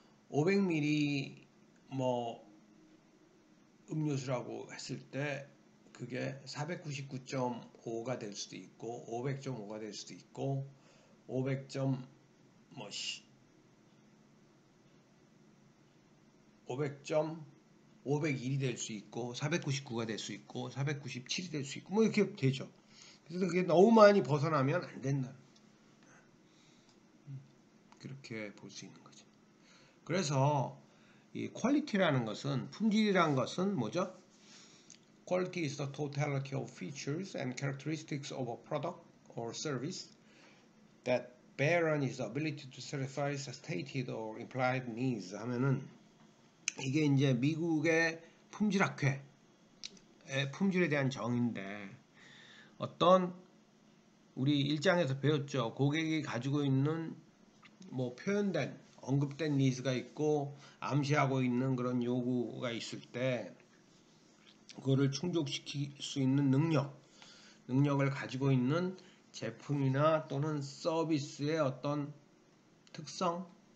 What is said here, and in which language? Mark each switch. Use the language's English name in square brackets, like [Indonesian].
[Korean] 500ml 뭐 음료수라고 했을 때 그게 499.5가 될 수도 있고 500.5가 될 수도 있고 500점 뭐 500점 501이 될 수 있고 499가 될 수 있고 497이 될 수 있고 뭐 이렇게 되죠. 그래서 그게 너무 많이 벗어나면 안 된다. 그렇게 볼 수 있는 거죠. 그래서 이 퀄리티라는 것은, 품질이라는 것은 뭐죠? [English] Quality is the totality of features and characteristics of a product or service that bear on its ability to satisfy stated or implied needs. [Korean] 하면은 이게 이제 미국의 품질학회의 품질에 대한 정의인데, 어떤 우리 1장에서 배웠죠. 고객이 가지고 있는 뭐 표현된 언급된 니즈가 있고 암시하고 있는 그런 요구가 있을 때 그거를 충족시킬 수 있는 능력을 가지고 있는 제품이나 또는 서비스의 어떤 특성,